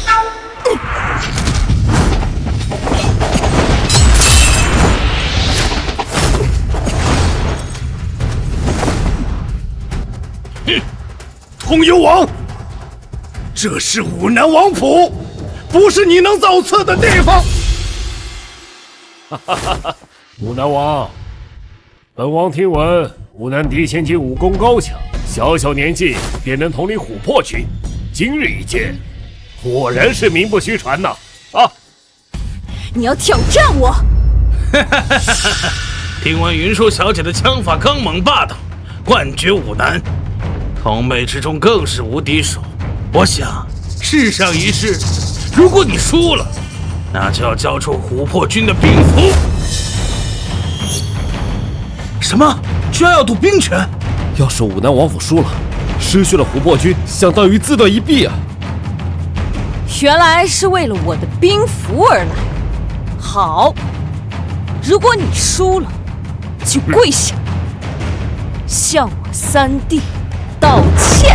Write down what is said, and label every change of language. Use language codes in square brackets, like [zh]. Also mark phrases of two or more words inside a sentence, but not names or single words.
[zh] 通幽王，這是武南王府，不是你能造次的地方。武南王，本王聽聞武南嫡千金武功高強，小小年紀便能統領琥珀軍，今日一見，果然是名不虛傳吶！啊！你要挑戰我？聽聞雲舒小姐的槍法剛猛霸道，冠絕武南。同輩之中更是無敵手，我想試上一試。如果你輸了，那就要交出琥珀軍的兵符。什么？居然要赌兵权？要是武南王府输了，失去了琥珀军，相当于自断一臂啊！原来是为了我的兵符而来。好，如果你輸了，就跪下，向我3弟道歉。